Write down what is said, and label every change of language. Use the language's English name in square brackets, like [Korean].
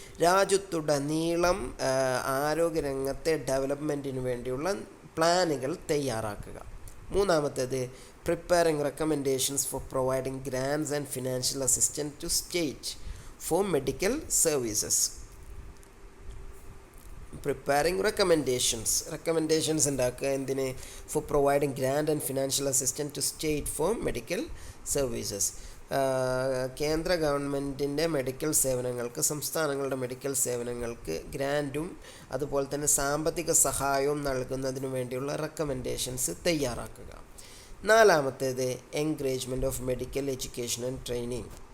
[Malayalam] രാജ്യത്തുടനീളം ആരോഗ്യരംഗത്തെ ഡെവലപ്മെൻറ്റിന് വേണ്ടിയുള്ള പ്ലാനുകൾ തയ്യാറാക്കുക. [English] മൂന്നാമത്തേത് preparing recommendations for providing grants and financial assistance to state for medical services. Preparing recommendations [Malayalam] ഉണ്ടാക്കുക എന്തിന്? [English] for providing grant and financial assistance to state for medical services. [Malayalam] കേന്ദ്ര ഗവൺമെൻറ്റിൻ്റെ മെഡിക്കൽ സേവനങ്ങൾക്ക്, സംസ്ഥാനങ്ങളുടെ മെഡിക്കൽ സേവനങ്ങൾക്ക് ഗ്രാൻറ്റും അതുപോലെ തന്നെ സാമ്പത്തിക സഹായവും നൽകുന്നതിന് വേണ്ടിയുള്ള റെക്കമെൻഡേഷൻസ് തയ്യാറാക്കുക. [English] നാലാമത്തേത് encouragement of medical education and training.